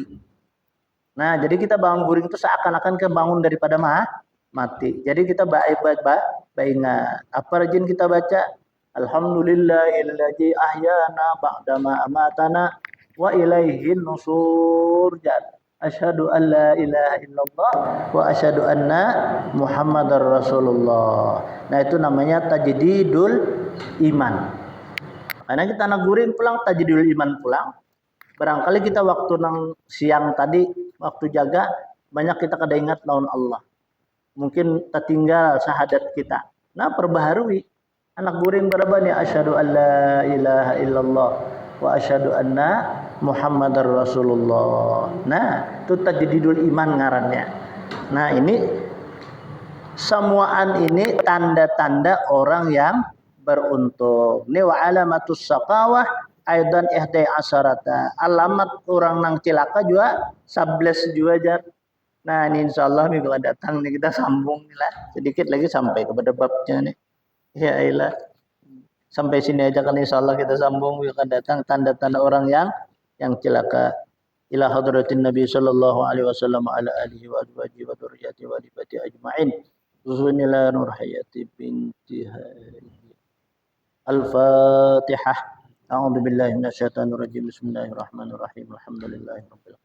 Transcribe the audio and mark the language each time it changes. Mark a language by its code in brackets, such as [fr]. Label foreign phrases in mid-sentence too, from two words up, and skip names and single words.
[bjn] Nah, jadi kita bangun guring itu seakan-akan kebangun daripada mati. Jadi kita baik ingat. Apa rajin kita baca? [ar] الحمد لله الذي أحيانا بعد ما أماتنا وإليه النشور. أشهد أن لا إله إلا الله وأشهد أن محمدا رسول الله. [bjn] Nah, itu namanya [ar] تجديد الإيمان. [bjn] Karena kita nak guring pulang [ar] تجديد الإيمان [bjn] pulang. Barangkali kita waktu nang siang tadi waktu jaga banyak kita kada ingat lawan Allah. Mungkin tertinggal syahadat kita. Nah, perbaharui. Anak guring berapa nih? [ar] أشهد أن لا إله إلا الله وأشهد أن محمدا رسول الله. [bjn] Nah, itu [ar] تجديد الإيمان [bjn] ngarannya. Nah, ini semuaan ini tanda-tanda orang yang beruntung. [ar] Ini وعلامة الشقاوة أيضا إحدى عشرة. [bjn] Alamat orang nang cilaka juga 11 juga jar. Nah, ini insyaallah minggu datang nih kita sambung nih lah. Sedikit lagi sampai kepada babnya nih. [ar] يا إله. [bjn] Sampai sini aja kan insyaallah kita sambung minggu datang tanda-tanda orang yang celaka. [ar] إلى حضرة النبي صلى الله عليه وسلم على آله وأزواجه وذرياته ودباتي أجمعين. بسم الله نور حياتي بنت الفاتحة. أعوذ بالله من الشيطان الرجيم. بسم الله الرحمن الرحيم. الحمد لله رب العالمين.